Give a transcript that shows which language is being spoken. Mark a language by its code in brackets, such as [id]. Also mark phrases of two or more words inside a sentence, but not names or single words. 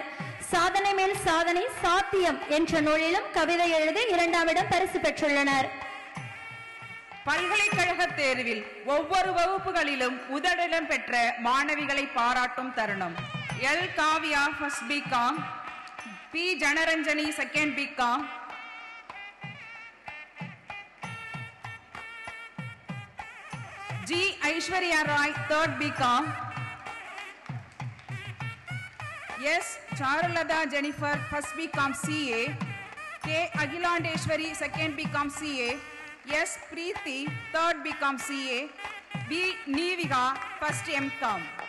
[ta] சாதனை மேல் சாதனை சாத்தியம் என்ற நூலிலும் கவிதை எழுதி 2ஆம் இடம் பரிசு பெற்றுள்ளனர். பல்கலைக்கழக தேர்வில் ஒவ்வொரு வகுப்புகளிலும் முதலிடம் பெற்ற மாணவிகளை பாராட்டும் தருணம். [en] எல் காவியா first BCom, பி ஜனரஞ்சனி second BCom, जी ऐश्वर्या राय third BCom, एस चारुलता जेनिफर first BCom CA, के अखिलांडेश्वरी second BCom CA, एस प्रीति third BCom CA, बी नीविका first MCom.